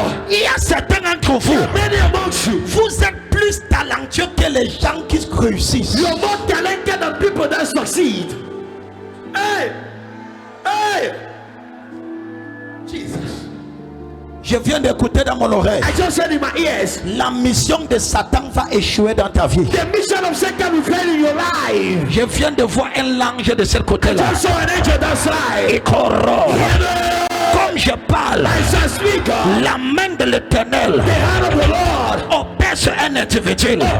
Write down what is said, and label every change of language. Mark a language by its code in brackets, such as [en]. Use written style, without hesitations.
[fr] Il y a certains d'entre vous, [en] Many amongst you, [fr] vous êtes plus talentueux que les gens qui réussissent. [en] you're more talented than people that succeed. Hey, hey, Jesus. [fr] Je viens d'écouter dans mon oreille. [en] I just said in my ears. [fr] La mission de Satan va échouer dans ta vie. [en] The mission of Satan will fail in your life. [fr] Je viens de voir un ange de ce côté-là. [en] I saw an angel that side. [fr] Et comme je parle, la main de l'Éternel opère sur un individu.